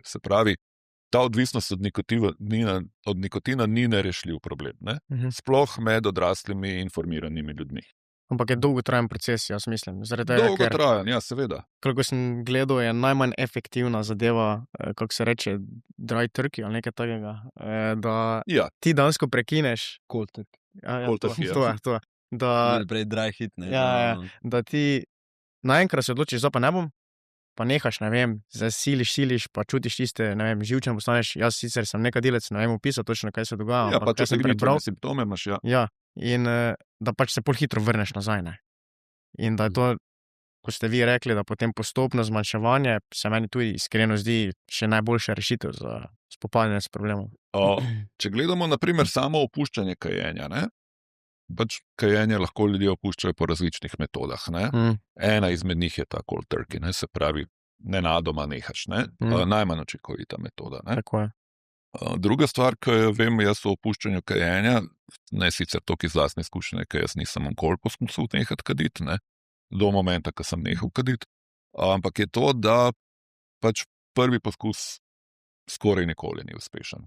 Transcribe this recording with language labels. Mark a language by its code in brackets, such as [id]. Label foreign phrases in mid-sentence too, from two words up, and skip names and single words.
[sl] Se pravi, ta odvisnost od nikotina ni nerešljiv problem, ne? Sploh med odraslimi informiranimi ljudmi. Ampak je dolgotrajen proces, jaz mislim. Dolgotrajen, ja, seveda. Koliko sem gledal, je najmanj efektivna zadeva, kako se reče, [en] dry turkey [sl] ali nekaj takega, da ti dansko prekineš. [en] Cold turkey. Cold turkey, [sl] to je. Prej [en] dry hit, [sl] ne. Da ti naenkrat se odločiš, pa ne bom, pa nehaš, ne vem, zdaj siliš, pa čutiš tiste, ne vem, živčen postaneš. Jaz sicer sem nekadilec, ne vem opisati točno, kaj se dogaja. Ja, pa če sem prebral simptome imaš, Ja. In da pač se pol hitro vrneš nazaj, ne. In da je to, ko ste vi rekli, da potem postopno zmanjševanje, se meni tudi iskreno zdi še najboljša rešitev za spopadanje s problemom. Če gledamo, na primer, samo opuščanje kajenja, ne, pač kajenje lahko ljudje opuščajo po različnih metodah, ne. Ena izmed njih je ta [en] cold turkey, [sl] ne, se pravi, nenadoma nehaš, ne, najmanj učinkovita metoda, ne. Tako je. Druga stvar, ki jo vem jaz o opuščanju kajenja, ne sicer toliko iz lastne izkušnje, ker jaz nisem nikoli poskusil nehati kaditi, ne, do momenta, ko sem nehal kaditi, ampak je to, da pač prvi poskus skoraj nikoli ni uspešen.